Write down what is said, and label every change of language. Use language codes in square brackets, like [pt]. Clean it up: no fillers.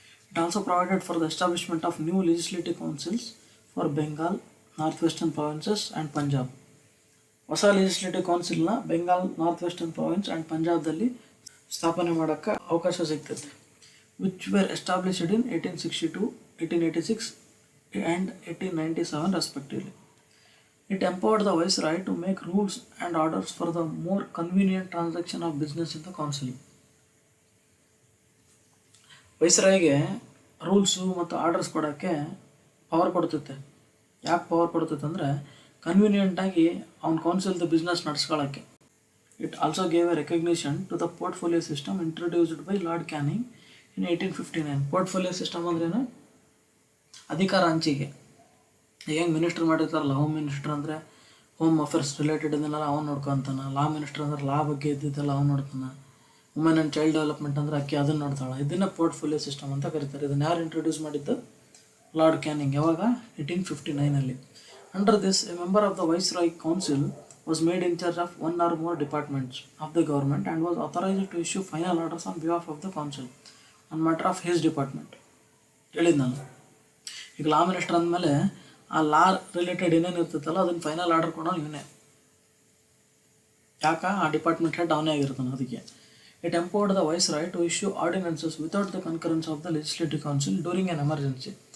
[en] It also provided for the establishment of new legislative councils for Bengal, north western provinces and Punjab. [kn] ಹೊಸ legislative ಕೌನ್ಸಿಲ್ನ Bengal, north western province and ಪಂಜಾಬ್ದಲ್ಲಿ ಸ್ಥಾಪನೆ ಮಾಡೋಕ್ಕೆ ಅವಕಾಶ ಸಿಗ್ತೈತೆ. [en] Which were established in 1862, 1886 and 1897 respectively. It empowered the Viceroy to make rules and orders for the more convenient transaction of business in the council. [kn] ವೈಸ್ರಾಯ್ಗೆ rules ಮತ್ತು orders ಕೊಡೋಕ್ಕೆ power ಕೊಡ್ತೈತೆ. ಯಾಕೆ power ಕೊಡ್ತೈತೆ ಅಂದರೆ ಕನ್ವೀನಿಯೆಂಟಾಗಿ ಅವ್ನ ಕೌನ್ಸಿಲ್ದು business ನಡೆಸ್ಕೊಳ್ಳೋಕ್ಕೆ. [en] It also gave a recognition to the portfolio system introduced by Lord Canning in 1859. [kn] Portfolio system ಅಂದ್ರೇನು? ಅಧಿಕಾರ ಹಂಚಿಕೆ. ಹೆಂಗೆ minister ಮಾಡಿರ್ತಾರಲ್ಲ, ಹೋಮ್ ಮಿನಿಸ್ಟರ್ ಅಂದರೆ ಹೋಮ್ ಅಫೇರ್ಸ್ ರಿಲೇಟೆಡ್ ಇದನ್ನೆಲ್ಲ ಅವ್ನು ನೋಡ್ಕೊತಾನೆ. ಲಾ ಮಿನಿಸ್ಟರ್ ಅಂದ್ರೆ ಲಾ ಬಗ್ಗೆ ಇದ್ದಿದ್ದೆಲ್ಲ ಅವ್ನು ನೋಡ್ತಾನೆ. ವುಮೆನ್ ಆ್ಯಂಡ್ ಚೈಲ್ಡ್ ಡೆವಲಪ್ಮೆಂಟ್ ಅಂದರೆ ಅದನ್ನು ನೋಡ್ತಾಳೆ. ಇದನ್ನು ಪೋರ್ಟ್ಫೋಲಿಯೋ ಸಿಸ್ಟಮ್ ಅಂತ ಕರೀತಾರೆ. ಇದನ್ನು ಯಾರು ಇಂಟ್ರೊಡ್ಯೂಸ್ ಮಾಡಿದ್ದು? Lord canning. ಯಾವಾಗ? 1859. [en] Under this a member of the viceroy council was made in charge of one or more departments of the government and was authorized to issue final orders on behalf of the council on matter of his department. [kn] ಹೇಳಿದ್ ನಾನು ಈಗ law minister ಅಂದಮೇಲೆ ಆ ಲಾ related ಏನೇನು ಇರ್ತೈತಲ್ಲ ಅದನ್ನು final order ಕೊಡೋನು ಇವನೇ. ಯಾಕೆ? ಆ ಡಿಪಾರ್ಟ್ಮೆಂಟ್ ಹೆಡ್ ಅವನೇ ಆಗಿರ್ತಾನೆ. ಅದಕ್ಕೆ [en] It empowered the viceroy to issue ordinances without the concurrence of the legislative council during an emergency.